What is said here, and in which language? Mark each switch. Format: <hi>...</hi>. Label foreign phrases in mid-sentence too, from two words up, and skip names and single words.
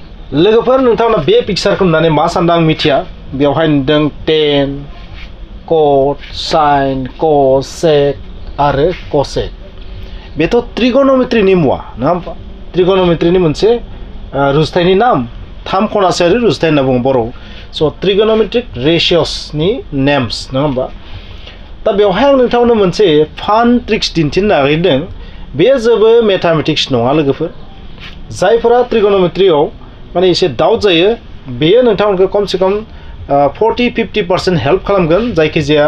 <brx>लोगोफोर नोंथांमोना बे पिक्चारखौ नुनानै मा सानदों आं मिथिया बेवहाय नुदों</brx> <en>tan cot sin cos sec</en> <brx>आरो cosec बेथ' ट्रिगोनोमेट्रिनि मुवा नङा होमबा ट्रिगोनोमेट्रिनि मोनसे रुजुथायनि नाम थाम खनासेयारि रुजुथाय होनना बुङो बर'आव स'</brx> <en>trigonometric ratios names</en> <brx>नङा होमबा दा बेवहाय आं नोंथांमोननो मोनसे</brx> <en>fun tricks</en> <brx>दिन्थिनो नागिरदों बे जेबो मेथामेटिक्स नङा लोगोफोर जायफोरा ट्रिगोनोमेट्रियाव माने एसे डाउट जायो बेयो नोंथांमोनखौ खमसे खम 40-50% हेल्प खालामगोन जायखिजाया</brx>